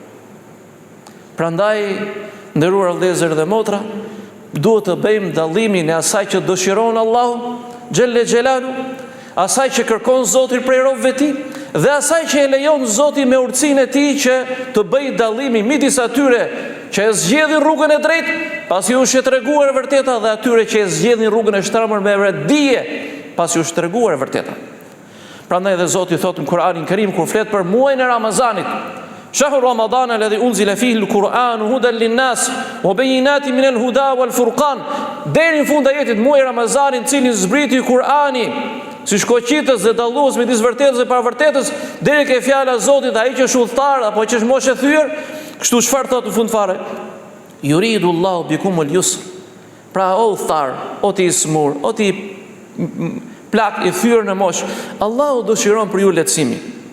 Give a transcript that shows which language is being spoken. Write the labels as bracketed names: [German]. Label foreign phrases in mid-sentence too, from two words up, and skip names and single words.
[Albanian] Prandaj, nderuar vëllezër dhe motra, duhet të bëjmë dallimin e asaj që dëshiron Allahu [Arabic] جل جلاله, [Albanian] asaj që kërkon Zoti prej robëve të tij, dhe asaj që e lejon Zoti me urtësinë e tij që të bëjë dallimin midis atyre që e zgjedhin rrugën e drejtë, pasi u është treguar e vërteta, dhe atyre që e zgjedhin rrugën e shtramur me dije, pasi u është treguar e vërteta. Prandaj dhe Zoti thotë në Kur'anin Kerim kur flet për muajin e Ramazanit: [Arabic] شهر رمضان الذي أنزل فيه القرآن هدى للناس وبينات من الهدى والفرقان. [Albanian] Deri në fund ajetit muaji Ramazanit, cilin zbriti Kur'ani si shkoqitës dhe dallues midis vërtetës dhe pavërtetës, deri ke fjala e Zotit, ai që është udhëtar apo që është moshë e thyer, kështu çfarë thotë në fund fare? [Arabic] يريد الله بكم اليسر. [Albanian] Pra o udhëtar, o ti i smur, o ti plak i thyer në moshë, Allahu dëshiron për ju lehtësimin.